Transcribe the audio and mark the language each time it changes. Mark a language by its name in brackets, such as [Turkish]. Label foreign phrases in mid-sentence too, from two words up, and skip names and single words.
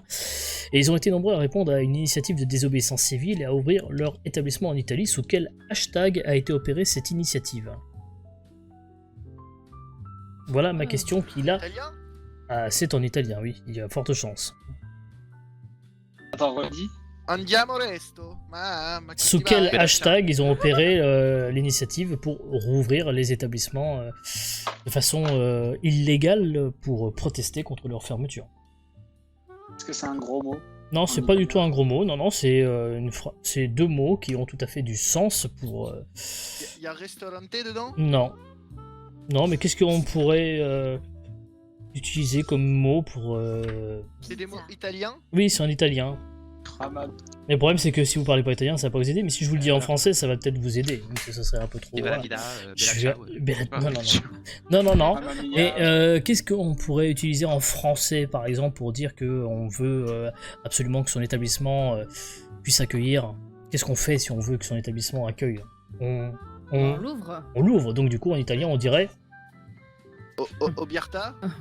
[French] Et ils ont été nombreux à répondre à une initiative de désobéissance civile et à ouvrir leur établissement en Italie. Sous quel hashtag a été opérée cette initiative? Voilà ma question qu'il a. Italien? C'est en italien, oui, il y a forte chance. Attends, redis. [Italian] Andiamo resto. [French] Sous quel hashtag ils ont opéré l'initiative pour rouvrir les établissements de façon illégale pour protester contre leur fermeture? Est-ce que c'est un gros mot? Non, c'est pas du tout un gros mot, non, c'est c'est deux mots qui ont tout à fait du sens pour... Il y a ristorante dedans? Non. Non, mais qu'est-ce qu'on pourrait utiliser comme mot pour... C'est des mots italiens? Oui, c'est en italien. Mais le problème, c'est que si vous parlez pas italien, ça va pas vous aider, mais si je vous le dis en français, ça va peut-être vous aider. Donc ça serait un peu trop... [Spanish] Viva la [French] voilà. [Spanish] vida, [Italian] bella ciao. [French] Non. [Italian] Mamma mia. [French] Mais qu'est-ce qu'on pourrait utiliser en français, par exemple, pour dire qu'on veut absolument que son établissement puisse accueillir? Qu'est-ce qu'on fait si on veut que son établissement accueille? On l'ouvre. On l'ouvre, donc du coup en italien on dirait... [Spanish] Obierta?